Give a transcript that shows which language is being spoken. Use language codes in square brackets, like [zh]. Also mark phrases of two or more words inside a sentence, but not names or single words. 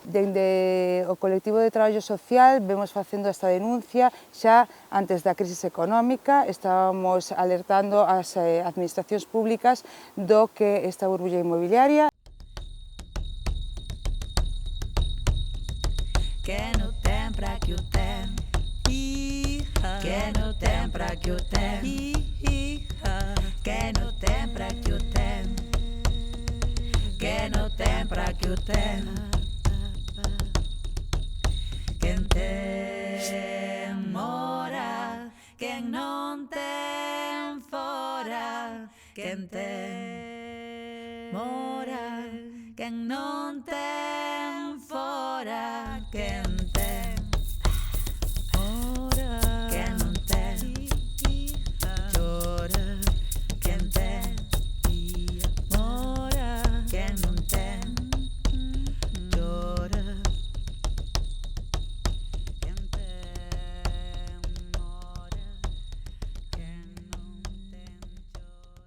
[gl] Dende o colectivo de traballo social vemos facendo esta denuncia xa antes da crisis económica, estábamos alertando as administracións públicas do que esta burbulla inmobiliaria. Que no tem pra que o tem, que no tem pra que o tem, que no tem pra que o tem, que no tem pra que o tem. Quen tem mora, quen non tem fora, quen tem mora, quen non tem fora, quen tem mora, quen non tem chora, quen tem mora, quen non tem chora, quen tem mora, quen non tem chora.